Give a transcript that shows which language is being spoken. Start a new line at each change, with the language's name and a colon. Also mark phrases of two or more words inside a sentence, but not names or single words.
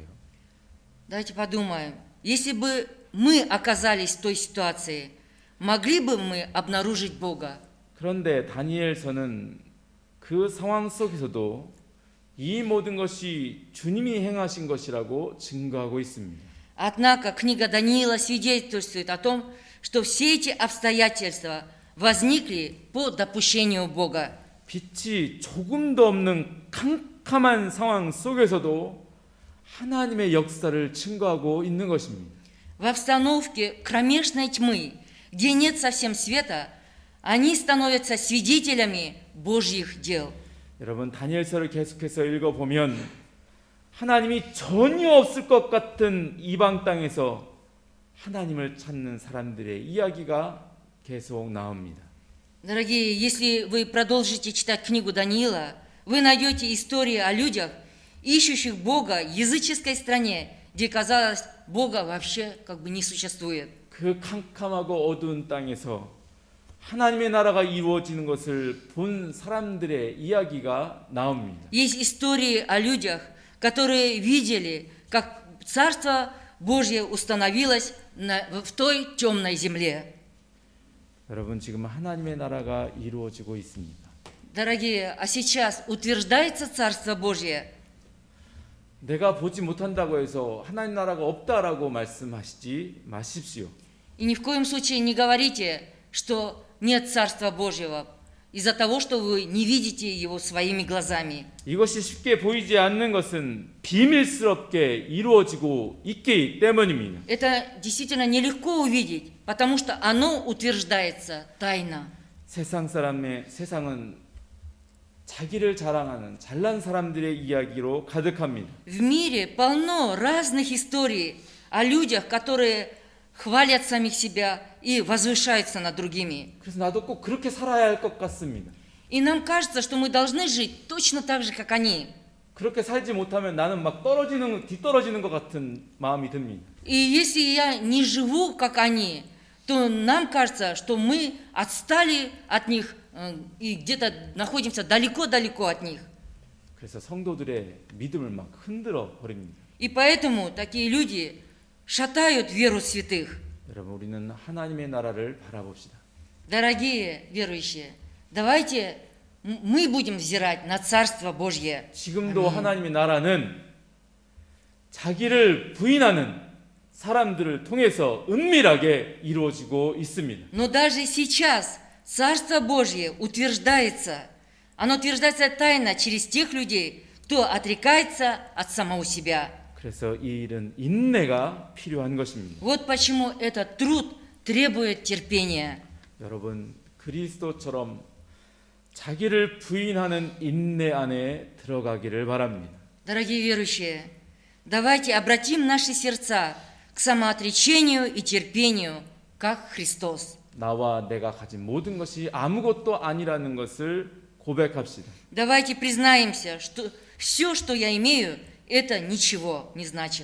Russian: Давайте подумаем, если бы мы оказались в той ситуации, могли бы мы обнаружить Бога?
Korean: 그런데 다니엘서는 그 상황 속에서도 이 모든 것이 주님이 행하신 것이라고 증거하고 있습니다.
Russian: Однако книга Даниила свидетельствует о том, что все эти обстоятельства возникли по допущению Бога.
Korean: 빛이 조금도 없는 캄캄한 상황 속에서도 하나님의 역사를 증거하고 있는 것입니다.
Russian: В обстановке кромешной тьмы, где нет совсем света, они становятся свидетелями Божьих дел.
Korean: 여러분 다니엘서를 계속해서 읽어보면 하나님이 전혀 없을 것 같은 이방 땅에서 하나님을 찾는 사람들의 이야기가 계속 나옵니다.
Russian: Дорогие, если вы продолжите читать книгу Даниила, вы найдете истории о людях, ищущих Бога в языческой стране, где, казалось, Бога вообще как бы не существует.
Korean: 그 캄캄하고 어두운 땅에서 하나님의 나라가 이루어지는 것을 본 사람들의 이야기가 나옵니다.
Russian: Есть истории о людях, которые видели, как Царство Божье установилось в той темной земле.
Korean: 여러분 지금 하나님의 나라가 이루어지고 있습니다.
Russian: Дорогие, а сейчас утверждается Царство Божье.
Korean: 내가 보지 못한다고 해서 하나님 나라가 없다라고 말씀하시지 마십시오.
Russian: И ни в коем случае не говорите, что нет Царства Божьего, из-за того, что вы не видите его своими глазами.
Korean: 이것이 쉽게 보이지 않는 것은 비밀스럽게 이루어지고 있기 때문입니다.
Russian: Это действительно нелегко увидеть, потому что оно утверждается тайно.
Korean: 세상은 자기를 자랑하는 잘난 사람들의 이야기로 가득합니다.
Russian: В мире полно разных историй о людях, которые хвалят самих себя и возвышаются над другими.
Korean: 그래서 나도 꼭 그렇게 살아야 할 것 같습니다.
Russian: И нам кажется, что мы должны жить точно так же, как они.
Korean: 그렇게 살지 못하면 나는 막 뒤떨어지는 것 같은 마음이 듭니다.
Russian: И если я не живу, как они, то нам кажется, что мы отстали от них и где-то находимся далеко-далеко от них.
Korean: 그래서 성도들의 믿음을 막 흔들어 버립니다.
Russian: И поэтому такие люди шатают веру святых.
Korean: 여러분, 우리는 하나님의 나라를 바라봅시다.
Russian: Дорогие верующие, давайте мы будем взирать на Царство Божье.
Korean: 지금도 하나님의 나라는 자기를 부인하는 사람들을 통해서 은밀하게 이루어지고 있습니다.
Russian: Но даже сейчас Царство Божье утверждается. Оно утверждается тайно через тех людей, кто отрекается от самого себя.
Korean: 그래서 이 일은 인내가 필요한 것입니다.
Russian: Вот почему этот труд требует терпения.
Korean: 여러분, 그리스도처럼 자기를 부인하는 인내 안에 들어가기를 바랍니다.
Russian: Дорогие верующие, давайте обратим наши сердца к самоотречению и терпению, как Христос.
Korean: 나와 내가 가진 모든 것이 아무것도 아니라는 것을 고백합시다.
Russian: Давайте признаемся, что все, что я имею, это ничего не значит.